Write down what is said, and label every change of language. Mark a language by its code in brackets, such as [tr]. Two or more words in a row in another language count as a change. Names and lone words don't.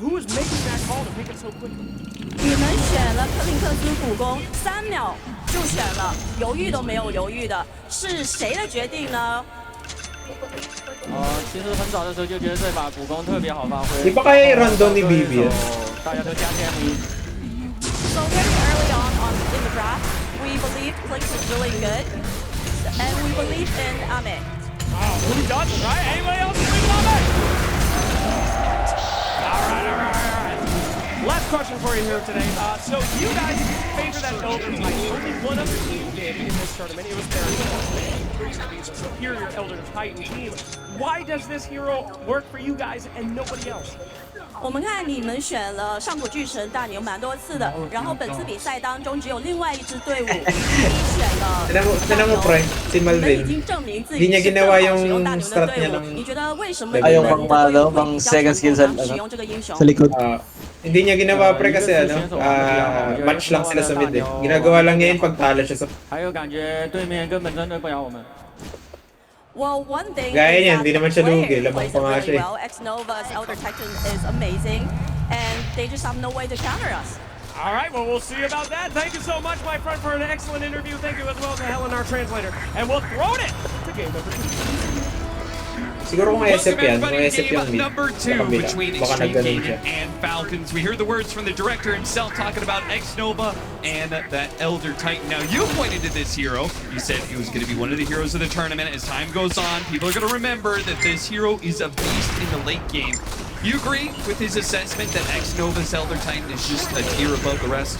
[en] Who was making that call to pick it so quickly? [zh] 你们选了克林克斯普攻，3秒就选了，犹豫都没有犹豫的，是谁的决定呢？其实很早的时候就觉得这把普攻特别好发挥。 [tl] Di ba kaya i-random ni BB yan? [zh] 大家都加天迷。 [en] So very early on in the draft, we believe Clicks is really good, and we believe in Ame. Oh, who doesn't, right? Anybody else believe in Ame? All right. Last question for you here today. So you guys favor that Elder Titan. Only one other team did in this tournament. It was their superior Elder Titan team. Why does this hero work for you guys and nobody else? [zh] 我们看你们选了上古巨神大牛蛮多次的，然后本次比赛当中只有另外一支队伍选了 [tl] Tinan mo pre, si [zh] 你们已 [tl] Malvin. [zh] 经证明自 [tl] Hindi [zh] 己 [tl] niya [zh] 是更 [tl] ginawa [zh] 好使 [tl] yung [zh] 用大牛的 [tl] strat [zh] 队 [tl] niya [zh] 伍。 [tl] ng [zh] 你觉得为什么 [tl] Ayaw [zh] 你 [tl] pang [zh] 们的队 [tl] malo, [zh] 伍会 [tl] pang [zh] 比较 [tl] second [zh] 成 [tl] skill [zh] 功 [tl] sa [zh] 地使 [tl] ano, [zh] 用这个英雄 [tl] sa？likod. Hindi niya ginawa pre kasi ano, match lang sila sa mid eh. Ginagawa lang niya yun pag talo siya sa... [zh] 还有感觉对面根本针对不了我们。 [en] Well, one thing [tl] Gaya [en] is [tl] niyan, [en] that [tl] hindi naman siya [en] player [tl] lugi. Lamang [en] plays [tl] pa [en] it [tl] nga [en] really [tl] siya eh. [en] well. X-Nova's Elder Titan is amazing, and they just have no way to counter us. All right, well, we'll see about that. Thank you so much, my friend, for an excellent interview. Thank you as well to Helen, our translator. And we'll throw it to game number 2. [tl] Siguro kung SF yan, kung [en] Everybody, [tl] SF yung [en] game [tl] mid. [en] number [tl] Sa [en] 2 [tl] kabila. [en] between [tl] Baka [en] Extreme [tl] nagganon siya. [en] Gaming and Falcons. We heard the words from the director himself talking about X-Nova and that Elder Titan. Now, you pointed to this hero. You said he was going to be one of the heroes of the tournament. As time goes on, people are going to remember that this hero is a beast in the late game. You agree with his assessment that X-Nova's Elder Titan is just a tier above the rest?